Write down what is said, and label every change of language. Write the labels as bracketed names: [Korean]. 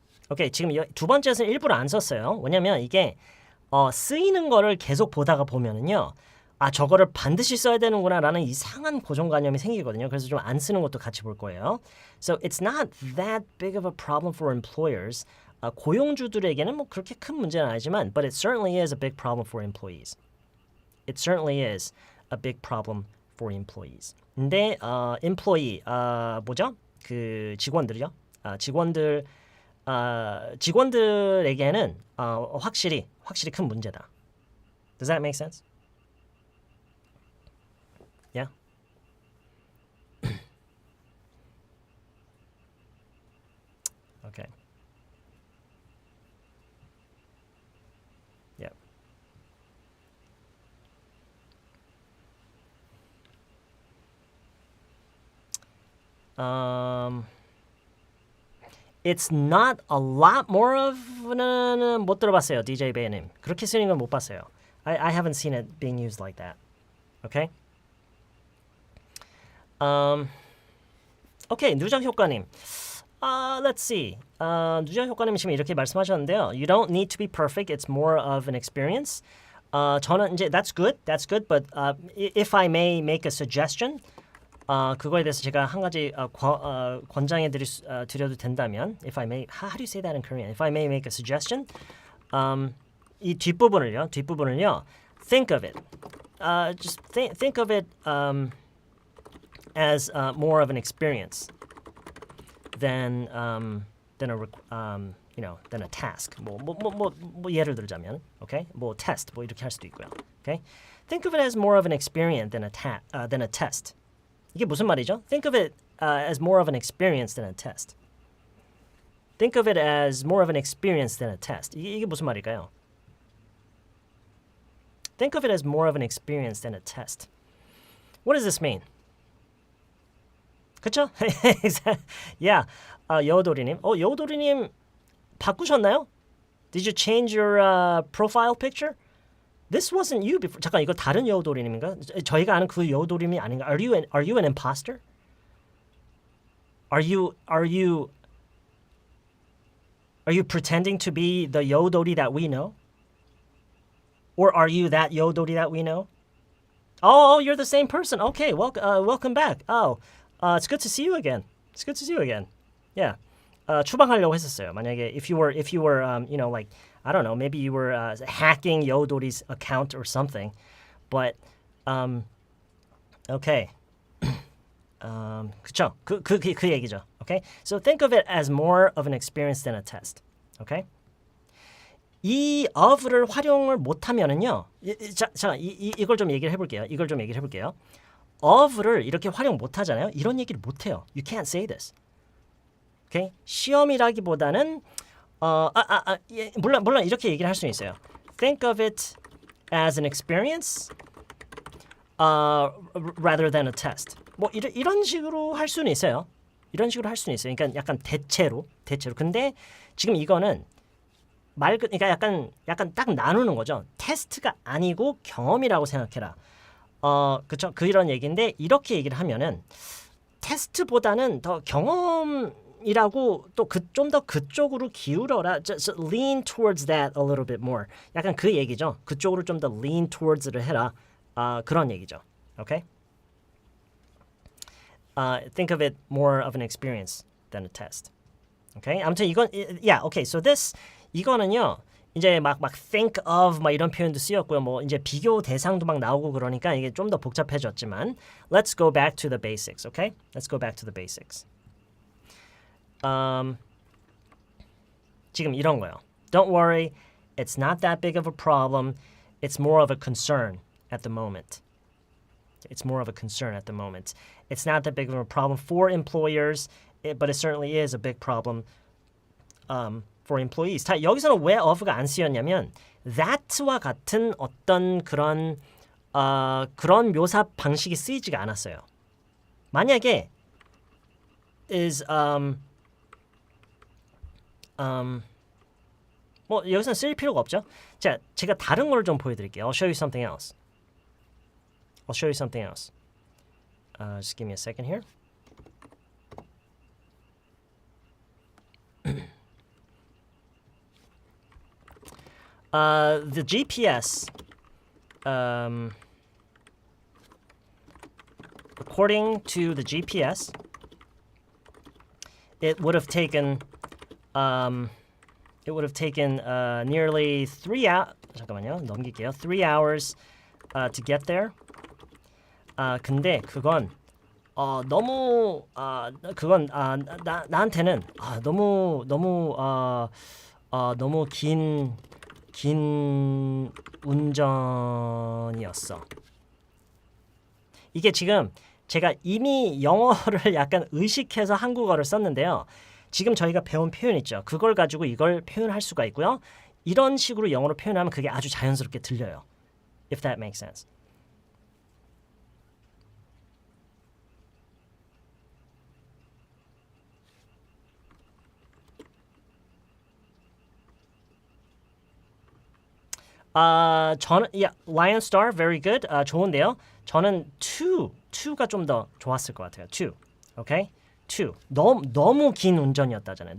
[Korean] 오케이, 지금 두 번째는 일부러 안 썼어요. 왜냐면 이게 쓰이는 거를 계속 보다가 보면은요. 저거를 반드시 써야 되는구나라는 이상한 고정관념이 생기거든요. 그래서 좀 안 쓰는 것도 같이 볼 거예요. [English] So it's not that big of a problem for employers. [Korean] 고용주들에게는 뭐 그렇게 큰 문제는 아니지만 [English] but it certainly is a big problem for employees. It certainly is a big problem for employees. [Korean] 근데 employee 뭐죠? 그 직원들이요. 직원들에게는 확실히 큰 문제다. [English] Does that make sense? Yeah. Okay. Yeah. It's not a lot more of는 [Korean] 못 들어봤어요. DJ 베이님. 그렇게 쓰는 건 못 봤어요. [English] I haven't seen it being used like that. Okay? Okay, 누적 효과님. Let's see. [Korean] 누적 효과님 지금 이렇게 말씀하셨는데요. [English] You don't need to be perfect. It's more of an experience. [Korean] 저는 이제 [English] that's good, but if I may make a suggestion, [Korean] 그거에 대해서 제가 한 가지 권장해 드려도 된다면, [English] if I may, how do you say that in Korean? If I may make a suggestion, [Korean] 이 뒷부분을요, [English] think of it, just think of it as more of an experience than a task. [Korean] 뭐 예를 들자면, okay, 뭐 test, 뭐 이렇게 할 수도 있고요, okay. [English] Think of it as more of an experience than a test. [Korean] 이게 무슨 말이죠? [English] Think of it as more of an experience than a test. Think of it as more of an experience than a test. [Korean] 이게 무슨 말일까요? [English] Think of it as more of an experience than a test. What does this mean? [Korean] 그쵸? yeah. 여우도리님. 여우도리님 바꾸셨나요? [English] Did you change your profile picture? This wasn't you before. [Korean] 잠깐 이거 다른 여우도리님인가? 저희가 아는 그 여우도리님이 아닌가? [English] Are you an imposter? Are you pretending to be the 여우도리 that we know? Or are you that 여우도리 that we know? Oh, you're the same person. Okay, welcome back. It's good to see you again. It's good to see you again. [Korean] Yeah. 추방하려고 했었어요. [English] 만약에 if you were like I don't know, maybe you were hacking 여우도리's account or something. But okay. 그쵸? [Korean] 그 얘기죠. Okay? [English] So think of it as more of an experience than a test. Okay? [Korean] 이 of를 활용을 못하면은요. 자, 이걸 좀 얘기를 해볼게요. of를 이렇게 활용 못하잖아요. 이런 얘기를 못해요. [English] You can't say this. Okay? [Korean] 시험이라기보다는 물론 이렇게 얘기를 할 수 있어요. [English] Think of it as an experience rather than a test. [Korean] 뭐 이런 식으로 할 수는 있어요. 그러니까 약간 대체로. 근데 지금 이거는 그러니까 약간 딱 나누는 거죠. 테스트가 아니고 경험이라고 생각해라. 그쵸? 이런 얘기인데 이렇게 얘기를 하면은 테스트보다는 더 경험이라고 또 좀 더 그쪽으로 기울어라. [English] Just lean towards that a little bit more. [Korean] 약간 그 얘기죠. 그쪽으로 좀 더 lean towards를 해라. 그런 얘기죠. Okay? [English] Think of it more of an experience than a test. [Korean] Okay? 아무튼 이건 okay. So 이거는요. 이제 막 think of 막 이런 표현도 쓰였고요. 뭐 이제 비교 대상도 막 나오고 그러니까 이게 좀 더 복잡해졌지만 [English] let's go back to the basics. Okay? Let's go back to the basics. [Korean] 지금 이런 거요. [English] Don't worry. It's not that big of a problem. It's more of a concern at the moment. It's more of a concern at the moment. It's not that big of a problem for employers, but it certainly is a big problem for employees. [Korean] 자, 여기서는 왜 of가 안 쓰였냐면 that와 같은 어떤 그런 묘사 방식이 쓰이지가 않았어요. 만약에 is 뭐 여기서는 쓸 필요가 없죠. 자, 제가 다른 걸 좀 보여드릴게요. [English] I'll show you something else. Just give me a second here. The GPS, according to the GPS, it would have taken nearly 3 hours. [Korean] 잠깐만요, 넘길게요. [English] 3 hours to get there. [Korean] 근데 그건 너무 나한테는 너무 긴 운전이었어. 이게 지금 제가 이미 영어를 약간 의식해서 한국어를 썼는데요. 지금 저희가 배운 표현 있죠. 그걸 가지고 이걸 표현할 수가 있고요. 이런 식으로 영어로 표현하면 그게 아주 자연스럽게 들려요. [English] If that makes sense. 저는 Lion Star very good. [Korean] 좋은데요. 저는 2가 좀 더 좋았을 것 같아요. 2. Okay? 2. 너무 긴 운전이었다잖아요.